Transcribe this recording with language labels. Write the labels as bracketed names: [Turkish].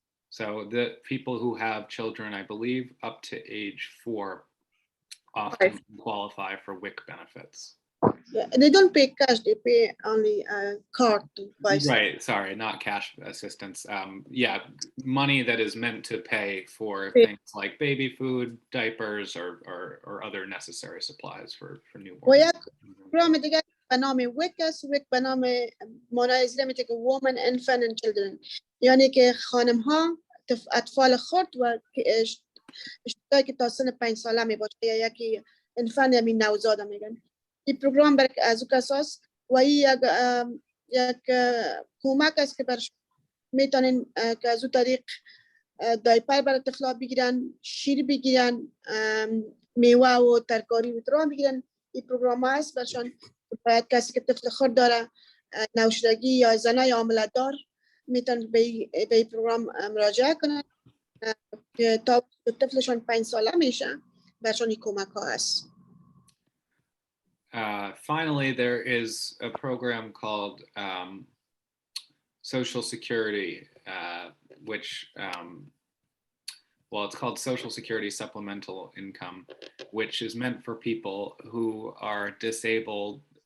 [English] So the people who have children, I believe, up to age 4 often qualify for WIC benefits. Yeah, they don't pay cash, they pay only card to buy stuff. Right, sorry, not cash assistance. Yeah, money that is meant to pay for things like baby food, diapers, or other necessary supplies for newborns. [Persian] و یک پروگرام دیگه به نام WIC است. WIC به نام منظور میشه که Women, Infant and Children، یعنی که خانم ها اطفال خرد و اشتایی که تا سن 5 ساله می باشه یا یکی انفان یا نوزاد میگن. این پروگرام برای از او کساس و این یک کمک است که میتونین که از او طریق دایپر برای طفلا بگیرن، شیر بگیرن، میوه و ترکاری و ترام بگیرن. این پروگرام هست برشان باید کسی که طفل خرد داره، نوشیدگی یا زنای حامله دار میتونن به این پروگرام مراجعه کنن که تا طفلشان 5 ساله میشه برشان این کمک ها هست. [English] Finally, there is a program called Social Security, which, it's called Social Security Supplemental Income, which is meant for people who are disabled,